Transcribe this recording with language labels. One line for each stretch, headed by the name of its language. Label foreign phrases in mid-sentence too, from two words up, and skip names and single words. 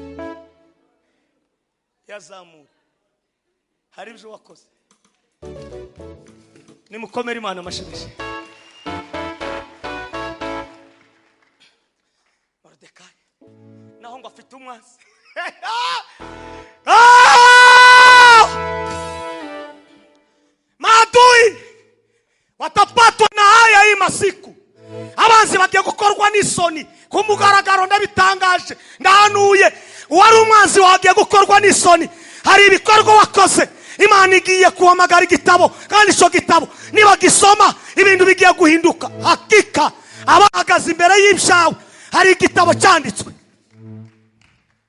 Kinyarwanda: Yazamura. Hari ibyo wakoze. Nimukomere Imana amashimishe. Mordecai naho ngo afite umwanzi.
Swahili: Maadui watapatwa na haya hii masiku.
Kinyarwanda: Abanzi bagiye gukorwa n'isoni ku mugaragaro. Ndabitangaje ndahanuye wari umwanzi wagiye gukorwa n'isoni. Hari ibikorwa wakoze Imana igiye kuhamagara igitabo kandi icyo gitabo niba gisoma ibintu bigiye guhinduka. Hakika abahagaze imbere y'ibyawe hari igitabo cyanditswe.